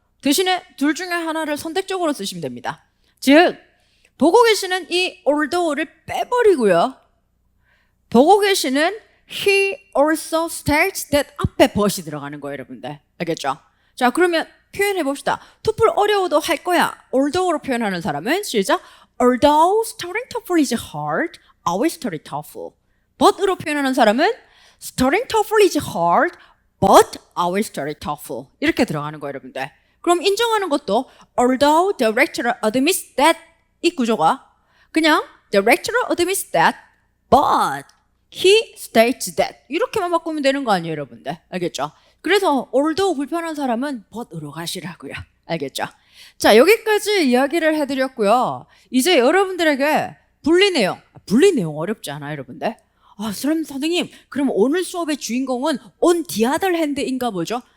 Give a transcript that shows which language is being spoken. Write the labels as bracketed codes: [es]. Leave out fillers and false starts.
[ko] 대신에 둘 중에 하나를 선택적으로 쓰시면 됩니다. 즉 보고 계시는 이 although를 빼버리고요. 보고 계시는 he also states that 앞에 but이 들어가는 거예요, 여러분들. 알겠죠? 자, 그러면 표현해 봅시다. 토플 어려워도 할 거야. although로 표현하는 사람은 시작. [en] Although studying TOEFL is hard, I will study TOEFL. [ko] but으로 표현하는 사람은 [en] studying TOEFL is hard, but I will study TOEFL. [ko] 이렇게 들어가는 거예요, 여러분들. 그럼 인정하는 것도 [en] although the lecturer admits that [ko] 이 구조가 그냥 [en] the lecturer admits that, but he states that [ko] 이렇게만 바꾸면 되는 거 아니에요, 여러분들. 알겠죠? 그래서 although 불편한 사람은 but으로 가시라고요. 알겠죠? 자, 여기까지 이야기를 해드렸고요. 이제 여러분들에게 분리 내용 어렵지 않아요, 여러분들? 선생님, 그럼 오늘 수업의 주인공은 on the other hand인가 보죠?